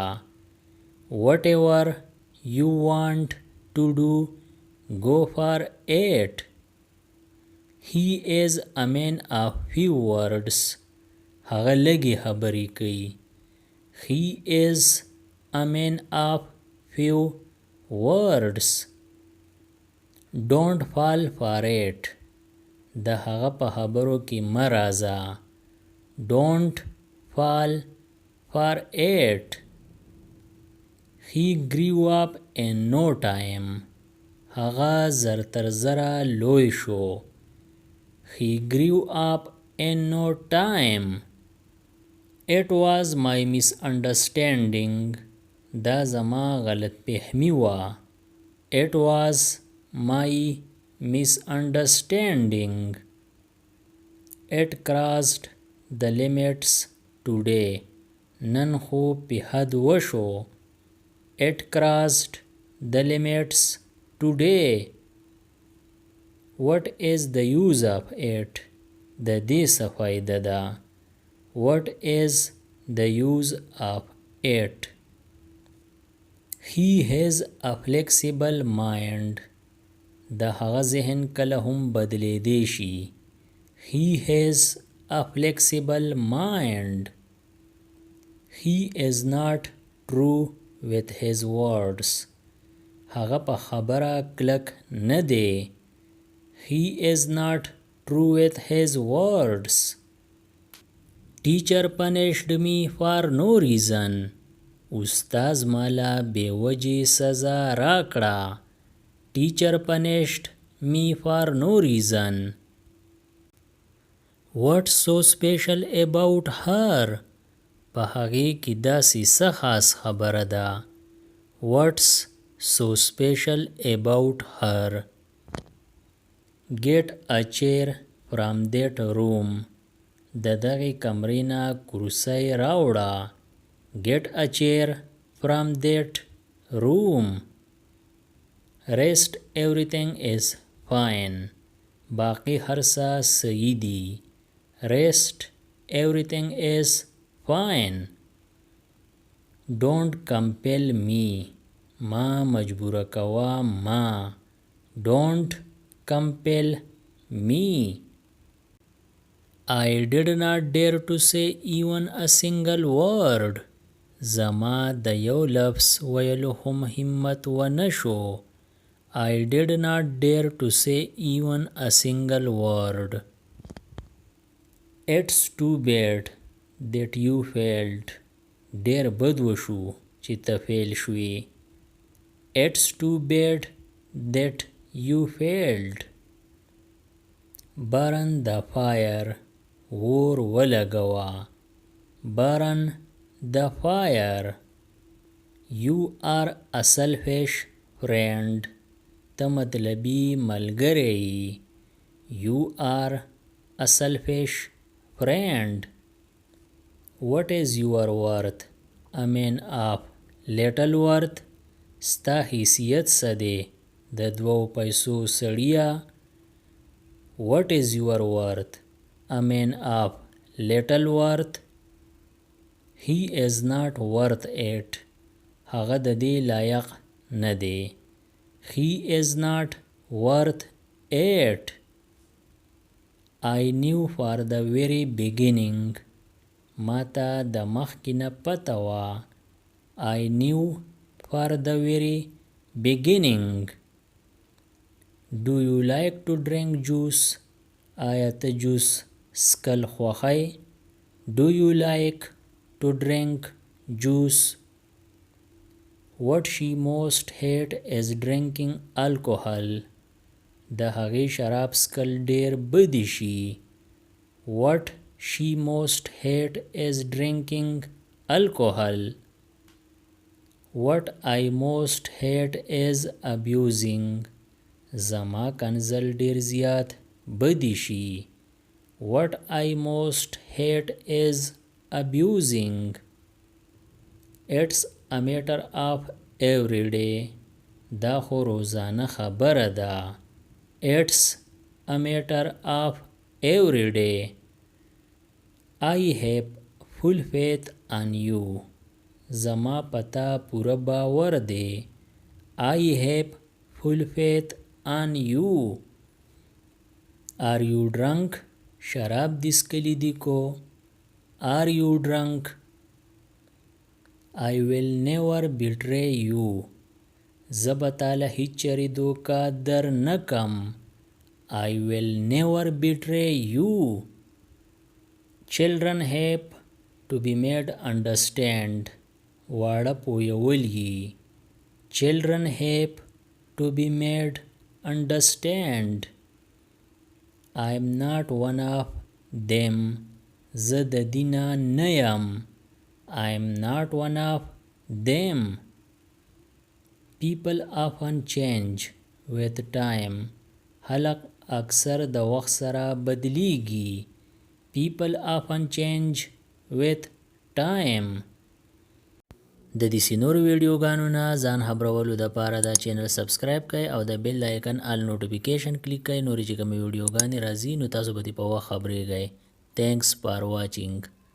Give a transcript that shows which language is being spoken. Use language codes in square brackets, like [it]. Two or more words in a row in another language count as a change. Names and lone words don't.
[en] Whatever you want to do, go for it. He is a man of few words. [ps] هغه لږې خبرې کوي. [en] He is a man of few words. Don't fall for it. [ps] د هغه په خبرو کې مه راځه. [en] Don't fall for it. He grew up in no time. [ps] هغه زر تر زره لوی شو. [en] He grew up in no time. It was my misunderstanding. [ps] دا زما غلط فهمي وه. [en] It was my misunderstanding. It crossed the limits today. [ps] نن خو په حد وشو. [en] It crossed the limits today. What is the use of it? [ps] د دې څه فایده ده. [en] What is the use of it? He has a flexible mind. [ps] د هغه ذهن کله هم بدلیدی شي. [en] He has a flexible mind. He is not true with his words. [ps] هغه په خبره کلک نه دی. [en] He is not true with his words. Teacher punished me for no reason. [ps] استاز مالا بے وجې سزا راکړه. [en] Teacher punished me for no reason. What's so special about her? [ps] په هغې کې داسې څه خاص خبره ده. [en] What's so special about her? Get a chair from that room. [ps] د دغې کمرې نه کرسۍ راوړه. [en] Get a chair from that room. Rest everything is fine. [ps] باقی هر څه صحیح دي. [en] Rest everything is fine. Don't compel me. [ps] ما مجبوره کوه ما. [en] Don't compel me. I did not dare to say even a single word. [ps] زما د یو لفظ ویلو هم همت ونه شو. [en] I did not dare to say even a single word. It's too bad that you failed. [ps] ډېر بد وشو چې ته فیل شوې. [en] It's too bad that you failed. Burn the fire. [ps] اور ولګوه. [en] Burn the fire. You are a selfish friend. [ps] ته مطلبي ملګری. [en] You are a selfish friend. What is your worth? A man of little worth. [ps] ستا حیثیت څه دی د 2 پیسو سړیه. [en] What is your worth? A man of little worth. He is not worth it. [ps] هغه د دې لایق نه دی. [en] He is not worth it. I knew for the very beginning. [ps] ماته د مخکې نه پته وه. [en] I knew for the very beginning. Do you like to drink juice? [ps] آیا ته جوس سکل خوښی؟ [en] Do you like to drink juice? What she most hate is drinking alcohol. [ps] د هغې شراب سکل ډېر بدی شي. [en] What she most hate is drinking alcohol. What I most hate is abusing. [ps] زما کنزل ډېر زیات بدی شي. [en] What I most hate is abusing. It's a matter of every day. [ps] دا خو روزانه خبره ده. [en] It's a matter of every day. I have full faith on you. [ps] زما پتا پوره باور دی. [en] I have full faith on you. Are you drunk? [ps] شراب دې څښلی دي کو. [en] Are you drunk? I will never betray you. [ps] زه به تاله هیڅ چرې دوکه در نه کم. [en] I will never betray you. Children have to be made understand. [ps] واړه پویول یي. [en] Children have to be made understand. I am not one of them. [ps] زه د دینه نه یم. [en] I am not one of them. People often change with time. [ps] خلق اکثر د وخت سره بدلیږي. [en] People often change with time. [ps] د دې نورو ویډیوګانو نه ځان خبرولو دپاره دا چینل سبسکرایب کړئ او د [en] bell icon all notification [ps] کلیک کړئ. نورې چې کومې ویډیوګانې راځي نو تاسو به دې په وخت خبرېږئ. [en] Thanks for watching.